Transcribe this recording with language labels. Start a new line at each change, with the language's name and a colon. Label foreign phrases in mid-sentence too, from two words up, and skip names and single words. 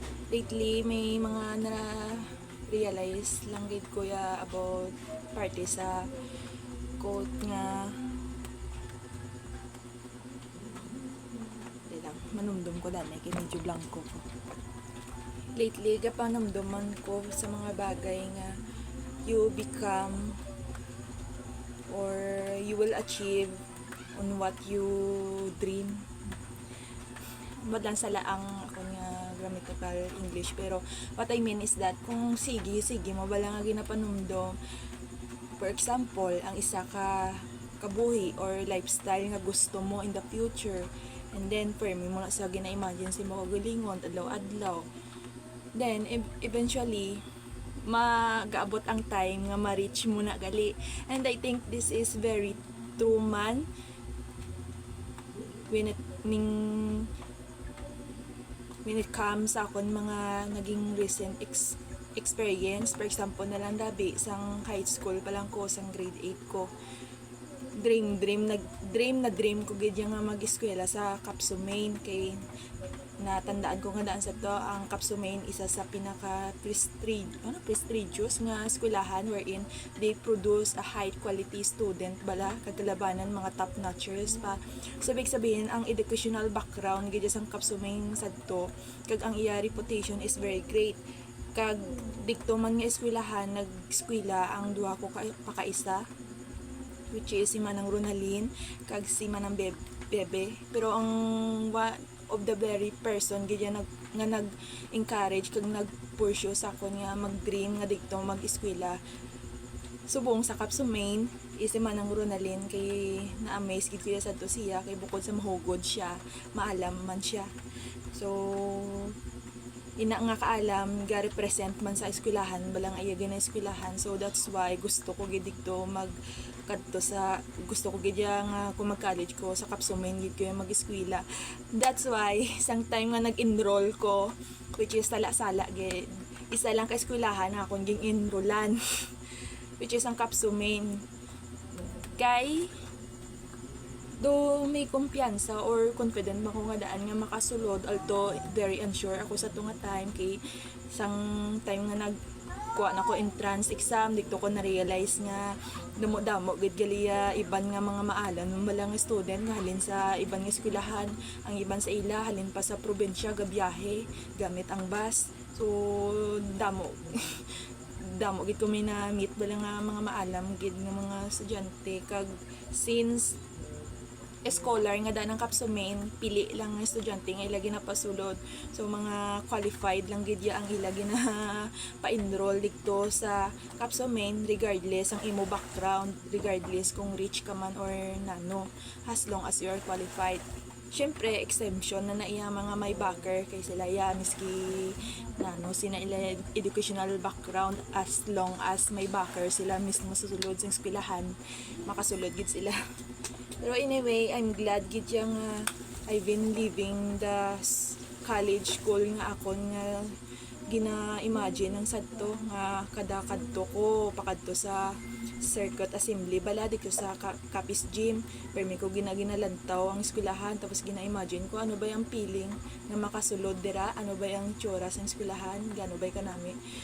Hiligaynon: lately may mga na-realize lang gid ko ya about party sa quote nga di lang manumdum ko dani kay medyo blanco ko.
English: Lately
Hiligaynon: gapanamduman ko sa mga bagay nga
English: you become or you will achieve on what you dream.
Hiligaynon: Madlang sala ang ako nga
English: grammatical English,
Hiligaynon: pero
English: what I mean is that
Hiligaynon: kung sige mo bala nga ginapanumdum,
English: for example
Hiligaynon: ang isa ka kabuhi or lifestyle nga gusto mo
English: in the future, and then
Hiligaynon: firm mo na sa gina-imagine si mo kagalingon adlaw-adlaw,
English: then eventually
Hiligaynon: magaabot ang time nga ma-reach mo na gali.
English: And I think this is very true man when it comes
Hiligaynon: sa akon mga naging
English: recent experience.
Hiligaynon: For example na lang dabi sang high school pa lang ko, sang grade 8 ko, dream ko gid nga mag-eskwela sa Kapsumain, kay natandaan ko nga daan sa to ang Kapsumain isa sa pinaka prestigious nga eskwelahan
English: wherein they produce a high quality student
Hiligaynon: bala kagalabanan mga
English: top notchers
Hiligaynon: pa. So big sabihin ang
English: educational background
Hiligaynon: gid sa Kapsumain sadto, kag ang iya reputation
English: is very great.
Hiligaynon: Kag dikto man nga eskwelahan nag-eskwela ang duha ko pakaisa, which is si Manang Ronalyn kag si Manang Bebe. Pero ang
English: of the very person
Hiligaynon: gid nga nag-encourage kag nag-pursue sa akon nga mag-dream nga dikto mag-eskwela subong sa Kapsumain is si Manang Ronalyn, kay na-amaze gid ko sa to siya, kay bukod sa mahugod siya, maalam man siya. So ina nga kaalam ga represent man sa eskwelahan balang iya gina eskwelahan. So
English: that's why
Hiligaynon: gusto ko gid dikto gusto ko gid nga kung mag-college ko sa Kapsumain gid ko mag-eskwela.
English: That's why
Hiligaynon: sang time nga nag-enroll ko, which is sala-sala gid, isa lang ka eskwelahan na akong ging enrollan which is ang Kapsumain. Kay do may kumpiyansa or confident ba ko nga daan nga makasulod, although
English: very unsure
Hiligaynon: ako sa tunga time, kay sang time nga nagkuha na ko
English: entrance exam
Hiligaynon: dito ko na-realize nga damo gid galiya iban nga mga maalan malang student nga halin sa iban nga eskwelahan, ang iban sa ila halin pa sa probinsya gabiyahe gamit ang bus. So damo gid ko may na meet bala nga mga maalam gid nga mga estudyante, kag since scholar nga daan ng Kapsumain pili lang nga estudyante nga ilagi na pasulod, so mga qualified lang gid ya ang ilagi na pa-enroll dito sa Kapsumain regardless ang imo background, regardless kung rich ka man or nano,
English: as long as you are qualified.
Hiligaynon: Syempre exemption na naiya mga may backer kay sila ya miski nano sina ila
English: educational background, as long as
Hiligaynon: may backer sila mismo susulod sa eskwelahan makasulod gid sila. Pero anyway,
English: I'm glad
Hiligaynon: gid yang
English: I've been living the college goal
Hiligaynon: nga akon nga gina-imagine ang sadto nga kada kadto ko pakadto sa
English: circuit assembly
Hiligaynon: bala dito sa Capiz Gym, permi ko ginalantaw ang eskwelahan, tapos gina-imagine ko
Filipino: ano ba yung
Hiligaynon: feeling nga makasulod dira,
Filipino: ano ba yung
Hiligaynon: tsura sa eskwelahan, gano ba kanami.